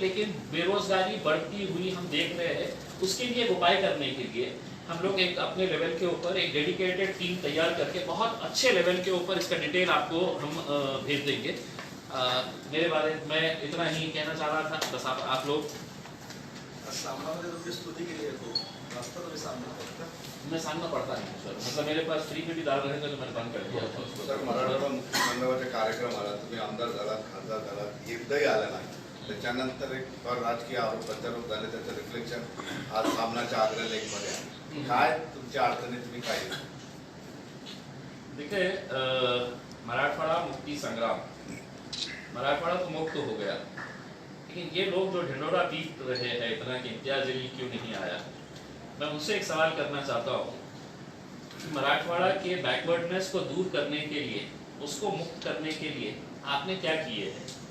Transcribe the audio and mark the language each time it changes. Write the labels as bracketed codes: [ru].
[hi] लेकिन बेरोजगारी बढ़ती हुई हम देख रहे हैं, उसके लिए एक उपाय करने के लिए हम लोग एक अपने लेवल के ऊपर एक डेडिकेटेड टीम तैयार करके बहुत अच्छे लेवल के ऊपर इसका डिटेल आपको हम भेज देंगे। मेरे बारे में मैं इतना ही कहना चाह रहा था, बस आप लोग स्तुति के लिए तो रास्ता तो सामना पड़ता है, मैं सामना पड़ता नहीं सर, मतलब मेरे पास फ्री में भी डाल रहे थे तो मैंने बंद कर दिया था उसको। [mr] सर मराठवाडा मुक्तीसंग्रामाचे कार्यक्रम आला, तुम्ही आमदार झालात, खासदार झालात, एकदाही आला नाही, त्याच्यानंतर एक फार राजकीय आरोप प्रत्यारोप झाले, त्याचं रिफ्लेक्शन आज सामनाच्या अग्रलेखमध्ये आहे। काय तुमच्या अडचणी तुम्ही काय? [hi] देखिए मराठवाड़ा मुक्ति संग्राम, मराठवाड़ा तो मुक्त हो गया, लेकिन ये लोग जो ढिंडोरा पीट रहे हैं इतना कि इम्तियाज अली क्यों नहीं आया, मैं उनसे एक सवाल करना चाहता हूँ कि मराठवाड़ा के बैकवर्डनेस को दूर करने के लिए, उसको मुक्त करने के लिए आपने क्या किए हैं?